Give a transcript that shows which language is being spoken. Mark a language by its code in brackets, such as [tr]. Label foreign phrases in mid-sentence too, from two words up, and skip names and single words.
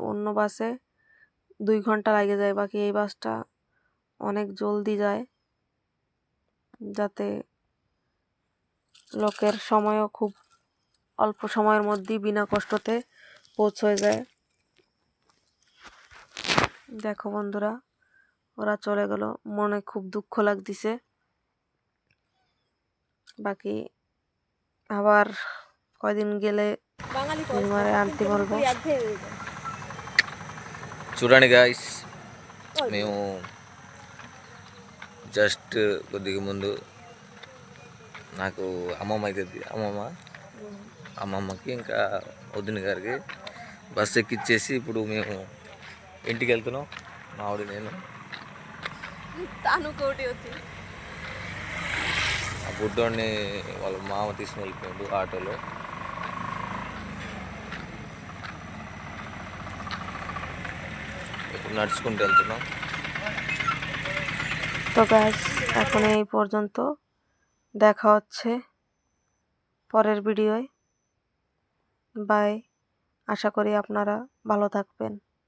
[bn] অন্য বাসে 2 ঘন্টা লাগে যায়, বাকি এই বাসটা অনেক জলদি যায়, যাতে লোকের সময়ও খুব অল্প সময়ের মধ্যেই বিনা কষ্টতে পৌঁছয় যায়। দেখো বন্ধুরা, ওরা চলে গেল, মনে খুব দুঃখ লাগতেছে। বাকি আবার কয়দিন গেলে দিদিমারে আনতে বলবো। [te] చూడండి గాయస్, మేము జస్ట్ కొద్దిగా ముందు నాకు అమ్మమ్మ అవుతుంది, అమ్మమ్మకి ఇంకా వదిన గారికి బస్సు ఎక్కిచ్చేసి ఇప్పుడు మేము ఇంటికి వెళ్తున్నాం. మా ఆవిడ నేను ఆ బుడ్డోడిని వాళ్ళ మామ తీసుకుని వెళ్ళిపోయాడు ఆటోలో. ఇప్పుడు నడుచుకుంటూ వెళ్తున్నాం. [bn] তো গাইস, এখন এই পর্যন্ত, দেখা হচ্ছে পরের ভিডিওয়। বাই। আশা করি আপনারা ভালো থাকবেন।